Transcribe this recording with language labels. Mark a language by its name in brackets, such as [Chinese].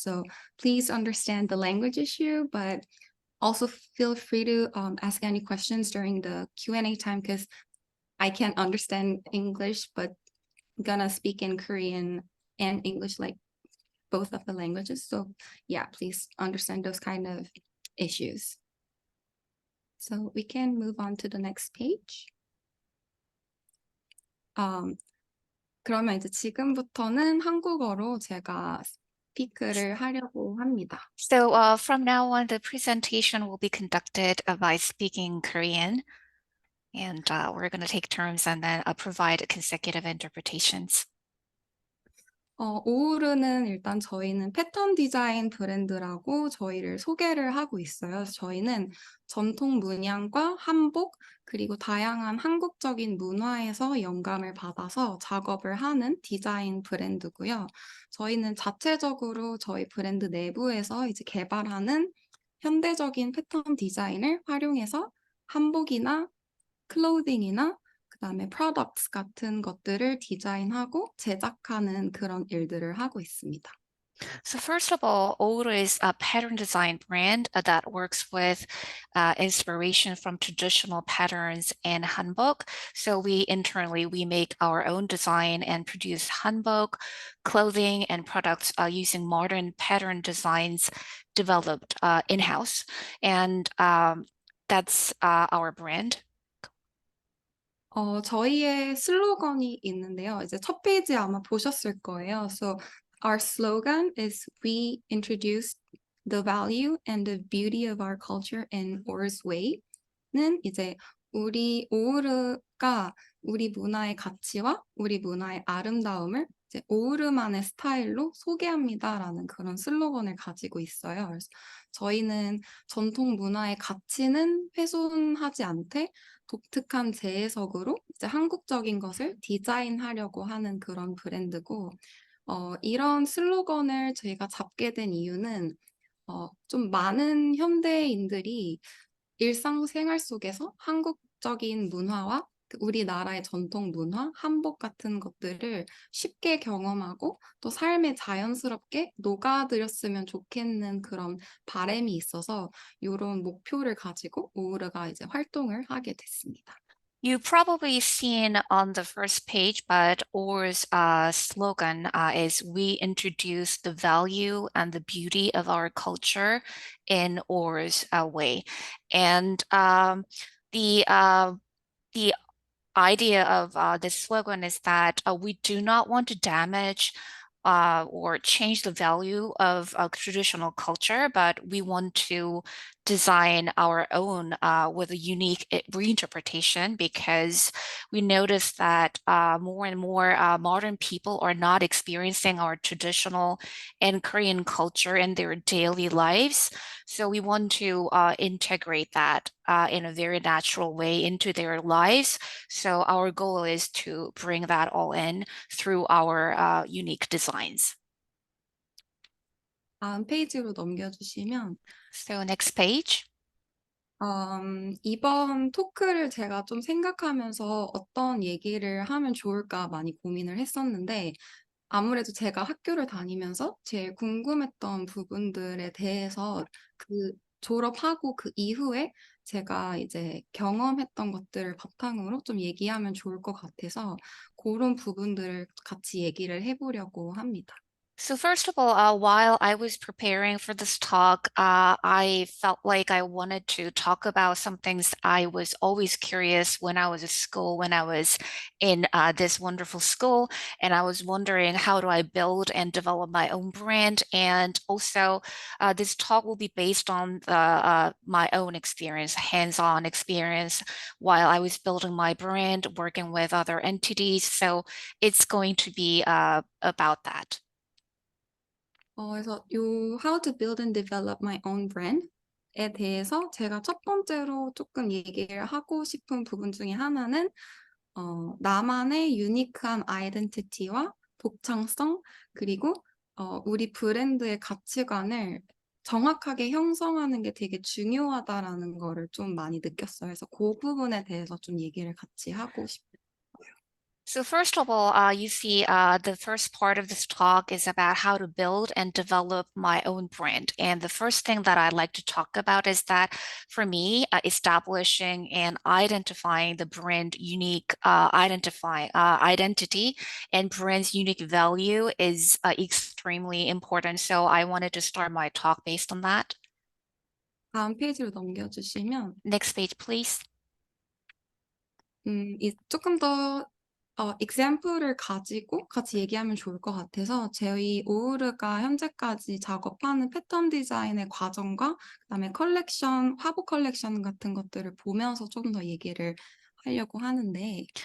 [English] So please understand the language issue, but also feel free to ask any questions during the Q&A time because I can't understand English, but I'm gonna speak in Korean and English, like both of the languages. So yeah, please understand those kind of issues. So we can move on to the next page. [Korean] 그러면 이제 지금부터는 한국어로 제가 스피크를 하려고 합니다. [English] So from now on, the presentation will be conducted by speaking Korean, and we're going to take turns and then provide consecutive interpretations. [Korean] OUWR는 일단 저희는 패턴 디자인 브랜드라고 저희를 소개를 하고 있어요. 저희는 전통 문양과 한복 그리고 다양한 한국적인 문화에서 영감을 받아서 작업을 하는 디자인 브랜드고요. 저희는 자체적으로 저희 브랜드 내부에서 이제 개발하는 현대적인 패턴 디자인을 활용해서 한복이나 클로징이나 그다음에 products 같은 것들을 디자인하고 제작하는 그런 일들을 하고 있습니다. [English] So first of all, OUWR is a pattern design brand that works with inspiration from traditional patterns and Hanbok. So we internally make our own design and produce Hanbok, clothing and products using modern pattern designs developed in-house. And that's our brand. [Korean] 저희의 슬로건이 있는데요. 이제 첫 페이지 아마 보셨을 거예요. [English] So our slogan is we introduce the value and the beauty of our culture in OUWR's way. [Korean] 는 이제 우리 오우르가 우리 문화의 가치와 우리 문화의 아름다움을 이제 오우르만의 스타일로 소개합니다라는 그런 슬로건을 가지고 있어요. 그래서 저희는 전통 문화의 가치는 훼손하지 않되 독특한 재해석으로 이제 한국적인 것을 디자인하려고 하는 그런 브랜드고, 이런 슬로건을 저희가 잡게 된 이유는 좀 많은 현대인들이 일상생활 속에서 한국적인 문화와 우리나라의 전통 문화, 한복 같은 것들을 쉽게 경험하고 또 삶에 자연스럽게 녹아들였으면 좋겠는 그런 바람이 있어서 이런 목표를 가지고 오우르가 이제 활동을 하게 됐습니다. [English] You probably seen on the first page, but OUWR's slogan is "We introduce the value and the beauty of our culture in OUWR's way." And the idea of this slogan is that we do not want to damage or change the value of traditional culture, but we want to design our own with a unique reinterpretation, because we notice that more and more modern people are not experiencing our traditional and Korean culture in their daily lives. So we want to integrate that in a very natural way into their lives. So our goal is to bring that all in through our unique designs. [Korean] 다음 페이지로 넘겨주시면 [English] So next page. [Korean] 이번 토크를 제가 좀 생각하면서 어떤 얘기를 하면 좋을까 많이 고민을 했었는데, 아무래도 제가 학교를 다니면서 제일 궁금했던 부분들에 대해서 그 졸업하고 그 이후에 제가 이제 경험했던 것들을 바탕으로 좀 얘기하면 좋을 것 같아서 그런 부분들을 같이 얘기를 해보려고 합니다. [English] So first of all, while I was preparing for this talk, I felt like I wanted to talk about some things I was always curious when I was at school, when I was in this wonderful school, and I was wondering, how do I build and develop my own brand? And also, this talk will be based on my own experience, hands-on experience, while I was building my brand, working with other entities. So it's going to be about that. [Korean] 그래서 [English] How to build and develop my own brand [Korean] 에 대해서 제가 첫 번째로 조금 얘기를 하고 싶은 부분 중에 하나는 나만의 유니크한 아이덴티티와 독창성, 그리고 우리 브랜드의 가치관을 정확하게 형성하는 게 되게 중요하다라는 거를 좀 많이 느꼈어요. 그래서 그 부분에 대해서 좀 얘기를 같이 하고 싶어요. [English] So first of all, you see, the first part of this talk is about how to build and develop my own brand. And the first thing that I'd like to talk about is that for me, establishing and identifying the brand unique identity and brand's unique value is extremely important. So I wanted to start my talk based on that. [Korean] 다음 페이지로 넘겨주시면 [English] Next page, please. [Korean] 조금 더 example을 가지고 같이 얘기하면 좋을 것 같아서 저희 오우르가 현재까지 작업하는 패턴 디자인의 과정과 그다음에 컬렉션, 화보 컬렉션 같은 것들을 보면서 좀 더 얘기를 하려고 하는데